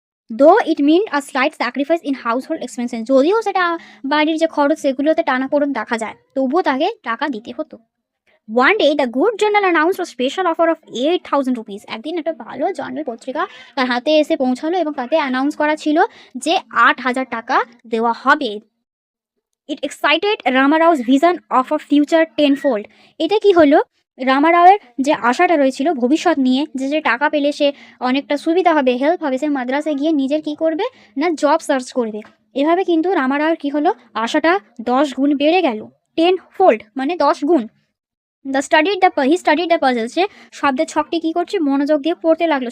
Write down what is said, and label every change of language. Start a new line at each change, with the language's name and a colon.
English: though it mean a slight sacrifice in household expenses,
Bangla: যদিও সেটা বাড়ির যে খরচ সেগুলোতে টানাপোড়েন দেখা যায়, তবুও তাকে টাকা দিতে হতো।
English: one day the good journal announced a special offer of 8,000 rupees,
Bangla: একদিন একটা ভালো জার্নাল পত্রিকা তার হাতে এসে পৌঁছালো এবং তাতে অ্যানাউন্স করা ছিল যে 8,000 টাকা দেওয়া হবে।
English: It excited Ramarao's vision of a future tenfold.
Bangla: এটা কি হলো, রামারাওয়ের যে আশাটা রয়েছিল ভবিষ্যৎ নিয়ে, যে টাকা পেলে সে অনেকটা সুবিধা হবে, হেল্প হবে, সে মাদ্রাসে গিয়ে নিজের কি করবে না জব সার্চ করবে। এভাবে কিন্তু রামারাওয়ের কি হলো, আশাটা 10 গুণ বেড়ে গেল। 10 fold মানে 10 গুণ।
English: he studied the puzzle,
Bangla: সে শব্দের ছকটি কি করছে, মনোযোগ দিয়ে পড়তে লাগলো।